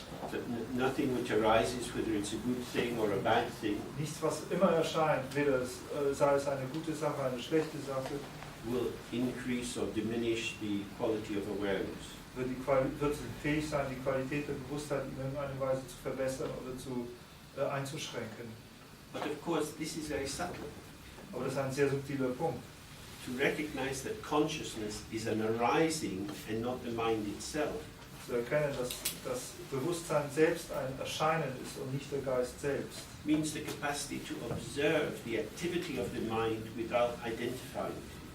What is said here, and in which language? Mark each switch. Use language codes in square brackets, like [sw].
[en] So nothing which arises, whether it's a good thing or a bad thing, [de] Nichts, was immer erscheint, weder sei es eine gute Sache, eine schlechte Sache, [en] will increase or diminish the quality of awareness. [de] wird fähig sein, die Qualität der Bewusstheit in irgendeiner Weise zu verbessern oder einzuschränken. [en] But of course, this is very subtle. [de] Aber das ist ein sehr subtiler Punkt. [en] To recognize that consciousness is an arising and not the mind itself [de] zu erkennen, dass das Bewusstsein selbst ein Erscheinen ist und nicht der Geist selbst. [en] Means the capacity to observe the activity of the mind without identifying it.